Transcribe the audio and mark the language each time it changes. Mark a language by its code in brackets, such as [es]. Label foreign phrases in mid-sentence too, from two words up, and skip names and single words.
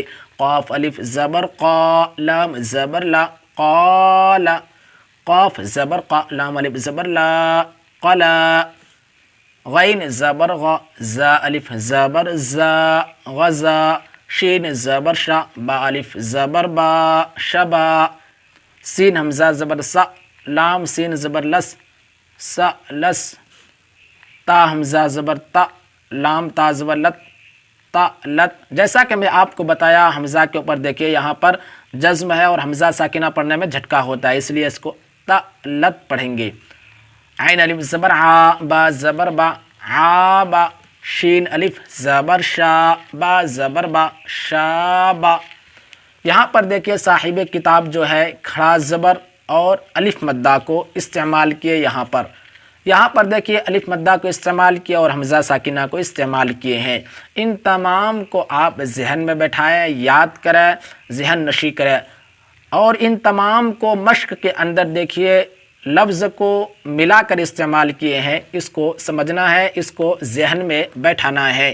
[ur] قاف الف زبر قا، لام زبر لا، قال، قاف زبر قا، لام الف زبر لا، قلا، غین زبر غ، زا الف زبر زا، غزا، شین زبر شا، با الف زبر با، شبا، سین حمزہ زبر سا، لام سین زبر لس، سا لس، تا حمزہ زبر تا، لام تا زبر لت، تا لت۔ جیسا کہ میں آپ کو بتایا حمزہ کے اوپر دیکھیے یہاں پر جزم ہے اور حمزہ ساکنہ پڑھنے میں جھٹکا ہوتا ہے، اس لیے اس کو تا لت پڑھیں گے۔ عین الف زبر عا، با زبر با، عابا، شین الف زبر شا، با زبر با، شابا۔ یہاں پر دیکھیے صاحب کتاب جو ہے کھڑا زبر اور الف مدہ کو استعمال کیے، یہاں پر دیکھیے الف مدہ کو استعمال کیا اور حمزہ ساکنہ کو استعمال کیے ہیں۔ ان تمام کو آپ ذہن میں بٹھائیں، یاد کریں، ذہن نشی کریں، اور ان تمام کو مشق کے اندر دیکھیے لفظ کو ملا کر استعمال کیے ہیں، اس کو سمجھنا ہے، اس کو ذہن میں بیٹھانا ہے۔